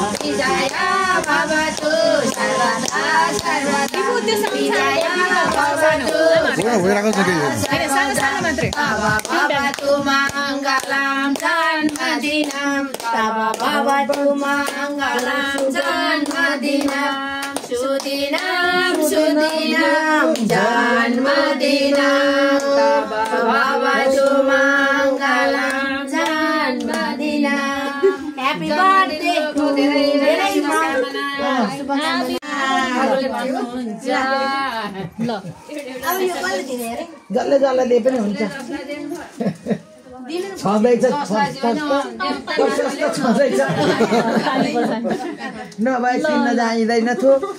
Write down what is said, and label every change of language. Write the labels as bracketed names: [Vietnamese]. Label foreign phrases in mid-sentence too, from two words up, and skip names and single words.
[Sanskrit] विजय भवतु सर्वदा सर्वदा विजय भवतु भवतु मङ्गलं जन्मदिनं तव भवतु मङ्गलं जन्मदिनं सुदिनं सुदिनं जन्मदिनं तव भवतु मङ्गलं जन्मदिनं [English] Happy birthday to [Nepali] जसले जसले दिए पनि हुन्छ छँदैछ नभए किन्न जाइँदैन थियो